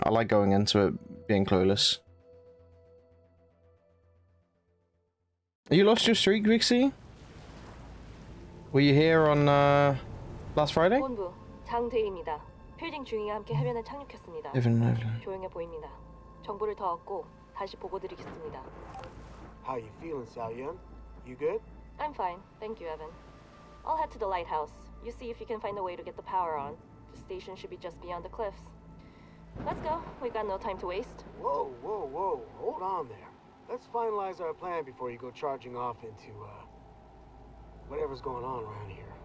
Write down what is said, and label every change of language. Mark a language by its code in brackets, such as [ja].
[en] I like going into it being clueless. You lost your streak, Vixie? Were you here on last Friday? [ko] 본부 장대리입니다. 필딩 중위와 함께 해변에 착륙했습니다. 조용해 보입니다. 정보를 더 얻고 다시 보고드리겠습니다. [en] How you feeling, Saoyun? You good? I'm fine, thank you, Evan. I'll head to the lighthouse. You see if you can find a way to get the power on. The station should be just beyond the cliffs. Let's go. We've got no time to waste. Whoa, whoa, whoa. Hold on there. Let's finalize our plan before you go charging off into, whatever's going on around here.